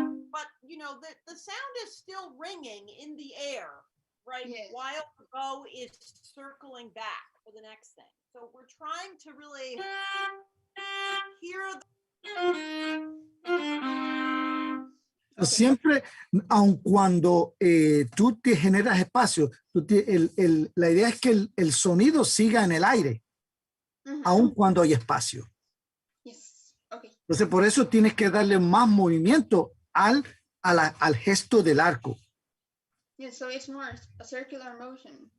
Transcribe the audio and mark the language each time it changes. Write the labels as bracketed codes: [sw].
[en] But, you know, the sound is still ringing in the air, right? Yes. While the bow is circling back for the next thing. So we're trying to really hear [es] Siempre, aun cuando tú te generas espacio, la idea es que el sonido siga en el aire, aun cuando hay espacio. [en] Yes. Okay. [es] Entonces, por eso tienes que darle más movimiento al gesto del arco. [en] Yes, so it's more a circular motion.